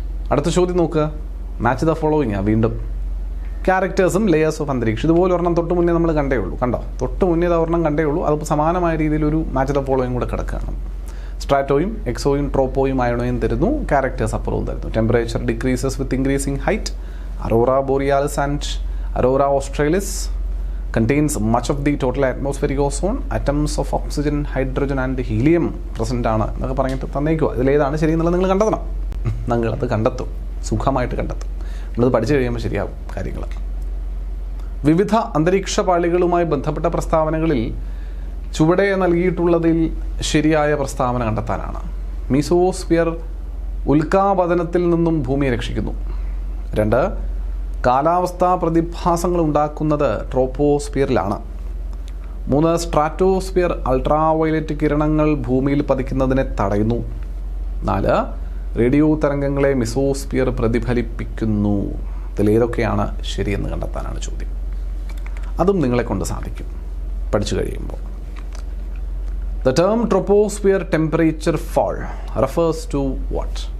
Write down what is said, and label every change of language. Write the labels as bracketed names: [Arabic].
[Malayalam] അടുത്ത ചോദ്യം നോക്കുക. [English] Match the following. [Malayalam] വീണ്ടും ക്യാരക്ടേഴ്സും ലെയേഴ്സ് ഓഫ് അന്തരീക്ഷം. ഇതുപോലെ ഒരെണ്ണം തൊട്ട് മുന്നേ നമ്മൾ കണ്ടേ ഉള്ളൂ. കണ്ടോ? തൊട്ട് മുന്നേ ഒരെണ്ണം കണ്ടേ ഉള്ളൂ. അത് സമാനമായ രീതിയിൽ ഒരു [English] match the following [Malayalam] കൂടെ കിടക്കുകയാണ്. സ്ട്രാറ്റോയും എക്സോയും ട്രോപ്പോയും അയണോയും തരുന്നു, ക്യാരക്ടേഴ്സ് അപ്പുറവും തരുന്നു. [English] Temperature decreases with increasing height. Aurora borealis and aurora australis contains much of the total atmospheric ozone. Atoms of oxygen, hydrogen and helium present [Malayalam] ആണ് എന്നൊക്കെ പറഞ്ഞിട്ട് തന്നേക്കുക. ഇതിലേതാണ് ശരി എന്നുള്ളത് നിങ്ങൾ കണ്ടെത്തണം. നിങ്ങളത് കണ്ടെത്തും, സുഖമായിട്ട് കണ്ടെത്തും. നമ്മളത് പഠിച്ചു കഴിയുമ്പോൾ ശരിയാവും കാര്യങ്ങൾ. വിവിധ അന്തരീക്ഷ പാളികളുമായി ബന്ധപ്പെട്ട പ്രസ്താവനകളിൽ ചുവടെ നൽകിയിട്ടുള്ളതിൽ ശരിയായ പ്രസ്താവന കണ്ടെത്താനാണ്. മീസോസ്ഫിയർ ഉൽക്കാപതനത്തിൽ നിന്നും ഭൂമിയെ രക്ഷിക്കുന്നു. 2, കാലാവസ്ഥാ പ്രതിഭാസങ്ങൾ ഉണ്ടാക്കുന്നത് ട്രോപ്പോസ്ഫിയറിലാണ്. 3, സ്ട്രാറ്റോസ്ഫിയർ അൾട്രാവയലറ്റ് കിരണങ്ങൾ ഭൂമിയിൽ പതിക്കുന്നതിനെ തടയുന്നു. 4, റേഡിയോ തരംഗങ്ങളെ മിസോസ്ഫിയർ പ്രതിഫലിപ്പിക്കുന്നു. ഇതിലേതൊക്കെയാണ് ശരിയെന്ന് കണ്ടെത്താനാണ് ചോദ്യം. അതും നിങ്ങളെ കൊണ്ട് സാധിക്കും പഠിച്ചു കഴിയുമ്പോൾ. [English] The term troposphere temperature fall refers to what?